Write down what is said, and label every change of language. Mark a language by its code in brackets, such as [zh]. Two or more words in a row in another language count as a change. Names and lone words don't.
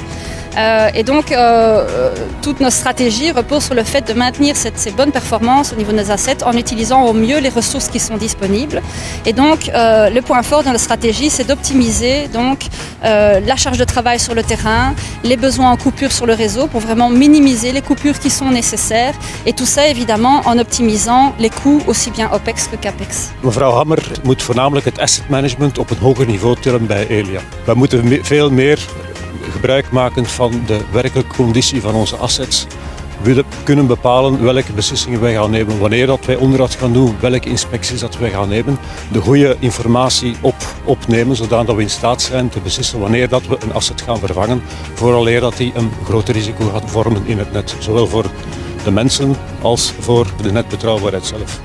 [fr] Et donc, toutes nos stratégies reposent sur le fait de maintenir ces bonnes performances au niveau de nos assets en utilisant au mieux les ressources qui sont disponibles. Et donc, le point fort de notre stratégie, c'est d'optimiser donc, la charge de travail sur le terrain, les besoins en coupure sur le réseau pour vraiment minimiser les coupures qui sont nécessaires. Et tout ça, évidemment, en optimisant les coûts aussi bien OPEX que CAPEX. [nl] Mevrouw Hammer moet voornamelijk het [en] asset management [nl] op een hoger niveau tillen bij Elia. We moeten veel meer gebruik maken van de werkelijke conditie van onze assets kunnen bepalen welke beslissingen wij gaan nemen, wanneer dat wij onderhoud gaan doen, welke inspecties dat wij gaan nemen, de goede informatie opnemen, zodat we in staat zijn te beslissen wanneer dat we een asset gaan vervangen, vooraleer dat die een groot risico gaat vormen in het net, zowel voor de mensen als voor de netbetrouwbaarheid zelf.